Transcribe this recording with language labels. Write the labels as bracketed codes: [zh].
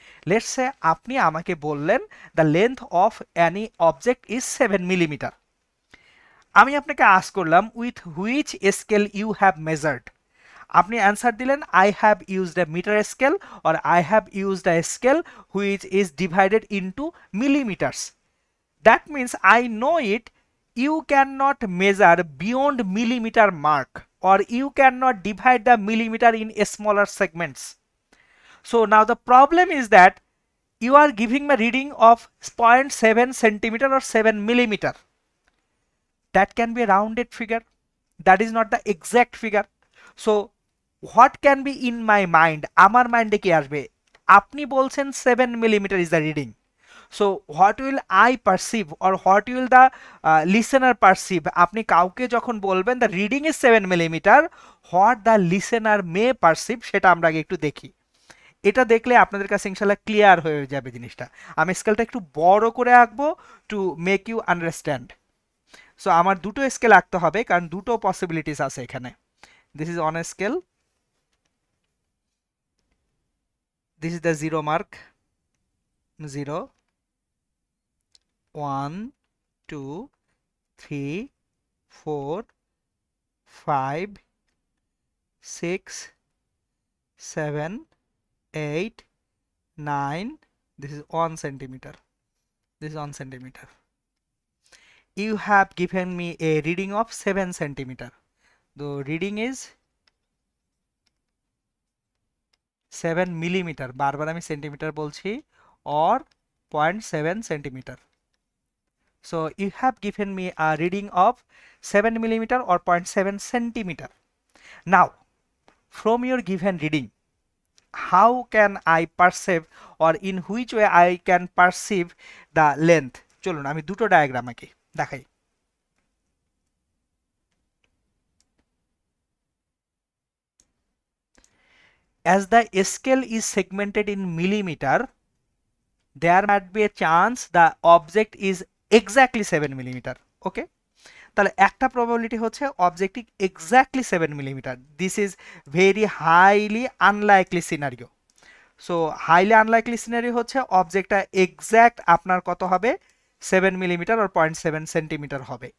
[en] let's say [bn] আপনি আমাকে বললেন [en] The length of any object is 7 millimetre. [bn] আমি আপনাকে আস্ক করলাম [en] With which scale you have measured. [bn] আপনি অ্যান্সার দিলেন [en] I have used a metre scale or I have used a scale which is divided into millimetres. That means I know it. You cannot measure beyond millimeter mark, or you cannot divide the millimeter in smaller segments. So now the problem is that you are giving me reading of 0.7 centimeter or 7 millimeter. That can be a rounded figure. That is not the exact figure. So what can be in my mind? [bn] আমার মাইন্ডে কি আসবে? আপনি বলছেন [en] 7 millimeter is the reading. So what will I perceive, or what will the listener perceive? আপনি কাউকে যখন বলবেন the reading is 7 millimeter, what the listener may perceive [bn] সেটা আমরা আগে একটু দেখি। এটা দেখলে আপনাদের কাছে ইনশাআল্লাহ ক্লিয়ার হয়ে যাবে জিনিসটা। আমি স্কেলটা একটু বড় করে আঁকবো [en] To make you understand. [bn] So আমার দুটো স্কেল আঁকতে হবে কারণ দুটো পসিবিলিটিস আছে এখানে। [en] This is on scale, this is the zero mark, 0 1 2 3 4 5 6 7 8 9. This is 1 centimeter. This is 1 centimeter. You have given me a reading of 7 centimeter. The reading is 7 millimeter. [bn] বারবার আমি সেন্টিমিটার বলছি, [en] or 0.7 centimeter. So you have given me a reading of 7 millimeter or 0.7 centimeter. Now from your given reading, how can I perceive, or in which way I can perceive the length? [bn] চলুন আমি দুটো diagram আঁকি দেখাই। [en] As the scale is segmented in millimeter, there might be a chance the object is exactly 7 millimeter. [bn] Okay, তাহলে একটা probability হচ্ছে object exactly 7 millimetre. [en] This is very highly unlikely scenario. [bn] So highly unlikely scenario হচ্ছে অবজেক্টটা exact আপনার কত হবে, 7 millimetre or 0.7 centimetre হবে।